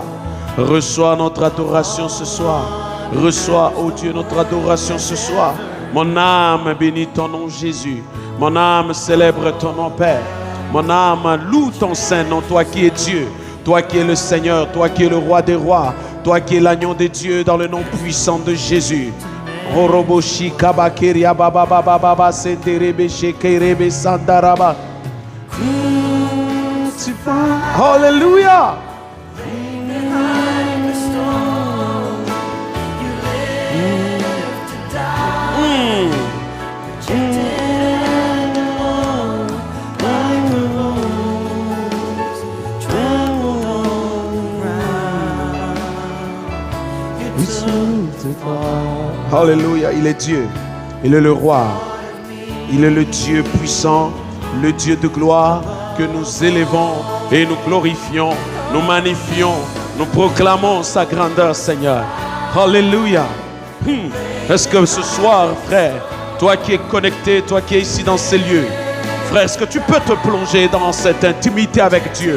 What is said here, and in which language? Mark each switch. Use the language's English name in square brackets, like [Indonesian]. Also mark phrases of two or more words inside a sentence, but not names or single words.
[French] Reçois notre adoration ce soir. Reçois, oh Dieu, notre adoration ce soir. Mon âme bénit ton nom, Jésus. Mon âme célèbre ton nom, Père. Mon âme loue ton saint nom, toi qui es Dieu. Toi qui es le Seigneur, toi qui es le roi des rois. Toi qui es l'agneau de Dieu dans le nom puissant de Jésus. Oroboshi kabakeria baba baba baba senderebe shekerebe sandaraba. [English] Hallelujah. Behind the stone, you lived to die, rejected and alone, like a rose trembled on the ground. You took the fall. [French] Alléluia, il est Dieu. Il est le roi. Il est le Dieu puissant, le Dieu de gloire que nous élevons et nous glorifions, nous magnifions, nous proclamons sa grandeur, Seigneur. Alléluia. Est-ce que ce soir, frère, toi qui es connecté, toi qui es ici dans ces lieux, frère, est-ce que tu peux te plonger dans cette intimité avec Dieu?